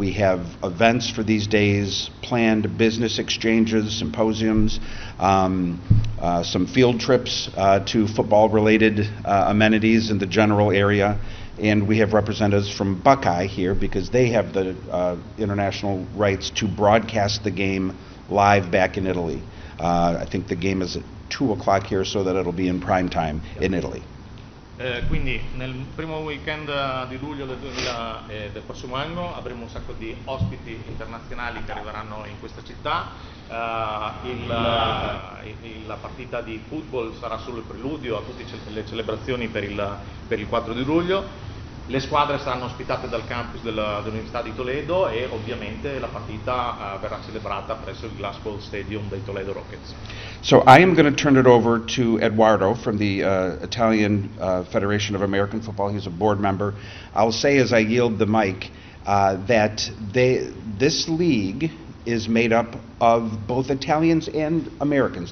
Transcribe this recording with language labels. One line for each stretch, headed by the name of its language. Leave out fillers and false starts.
English: We have events for these days planned, business exchanges, symposiums, some field trips to football-related amenities in the general area. And we have representatives from Buckeye here because they have the international rights to broadcast the game live back in Italy. I think the game is at 2 o'clock here, so that it'll be in prime time in Italy.
Italian: Quindi nel primo weekend di luglio del prossimo anno avremo un sacco di ospiti internazionali che arriveranno in questa città. La partita di football sarà solo il preludio a tutte le celebrazioni per il 4 di luglio. Le squadre saranno ospitate dal campus dell'Università di Toledo e ovviamente la partita verrà celebrata presso il Glasgow Stadium dei Toledo Rockets.
English: So I am going to turn it over to Edoardo from the Italian Federation of American Football. He's a board member. I'll say as I yield the mic that this league is made up of both Italians and Americans.